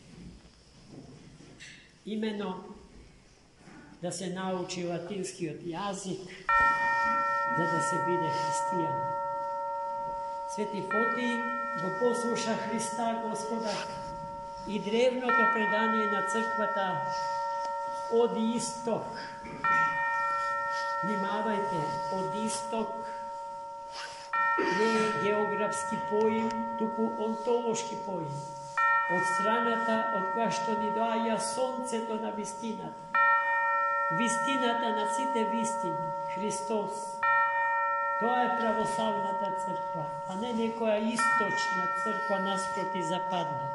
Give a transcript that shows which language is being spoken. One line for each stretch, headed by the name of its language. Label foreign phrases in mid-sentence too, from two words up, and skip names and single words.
Macedonian: Имено да се научи латински од јазик, за да се биде христијан. Свети Фоти го послуша Христа Господа и древно то предање на црквата од исток. Внимавајте, од исток не е географски поим, туку онтолошки поим. Od страната од која што ни доаѓа сонцето на вистината. Вистината на сите вистини, Христос. Тоа е православната црква, а не некоја источна црква наспроти западната.